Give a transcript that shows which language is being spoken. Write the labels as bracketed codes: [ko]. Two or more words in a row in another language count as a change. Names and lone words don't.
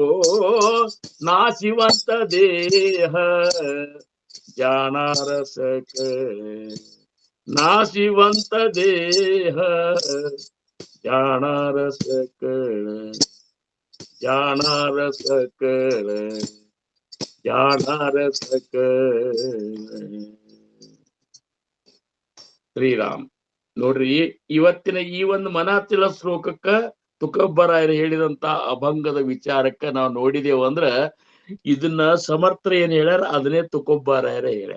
[mr] नाशिवंत देह जाणार सकळ, नाशिवंत देह जाणार सकळ, जाणार सकळ, जाणार सकळ. [kn] ಶ್ರೀರಾಮ್. ನೋಡ್ರಿ, ಇವತ್ತಿನ ಈ ಒಂದು ಮನಾತಿಲ ಶ್ಲೋಕಕ್ಕ ತುಕಬ್ಬರಾಯರು ಹೇಳಿದಂತ ಅಭಂಗದ ವಿಚಾರಕ್ಕ ನಾವು ನೋಡಿದೇವು ಅಂದ್ರ ಇದನ್ನ ಸಮರ್ಥರು ಏನ್ ಹೇಳ್ಯಾರ ಅದನ್ನೇ ತುಕಬ್ಬರಾಯರ ಹೇಳ್ಯಾರ.